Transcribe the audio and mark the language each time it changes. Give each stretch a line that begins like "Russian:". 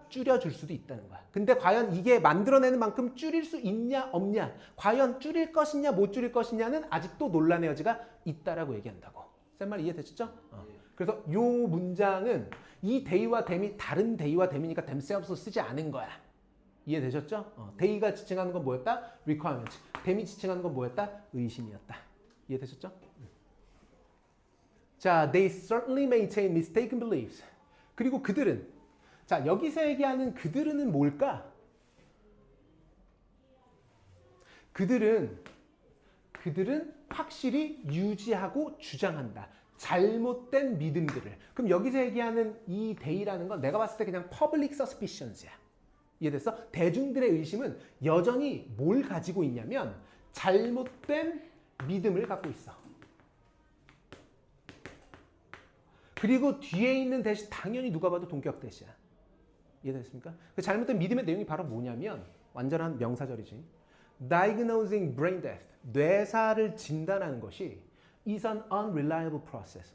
Korean: 줄여줄 수도 있다는 거야. 근데 과연 이게 만들어내는 만큼 줄일 수 있냐 없냐, 과연 줄일 것이냐 못 줄일 것이냐는 아직도 논란의 여지가 있다라고 얘기한다고. 쌤 말 이해되셨죠? 그래서 요 문장은 이 they와 them이 다른 they와 them이니까 themselves로 쓰지 않은 거야. 이해되셨죠? they가 지칭하는 건 뭐였다?
English: requirement.
Korean: them이 지칭하는 건 뭐였다? 의심이었다. 이해되셨죠?
English: 자, they certainly maintain mistaken beliefs.
Korean: 그리고 그들은, 자, 여기서 얘기하는 그들은 뭘까? 그들은 확실히 유지하고 주장한다. 잘못된 믿음들을. 그럼 여기서 얘기하는 이 they라는 건 내가 봤을 때 그냥
English: public suspicions
Korean: 야. 이해됐어? 대중들의 의심은 여전히 뭘 가지고 있냐면 잘못된 믿음을 갖고 있어. 그리고 뒤에 있는 대시 당연히 누가 봐도 동격 대시야. 이해됐습니까? 그 잘못된 믿음의 내용이 바로 뭐냐면 완전한 명사절이지.
English: Diagnosing brain death,
Korean: 뇌사를 진단하는 것이
English: is an unreliable process.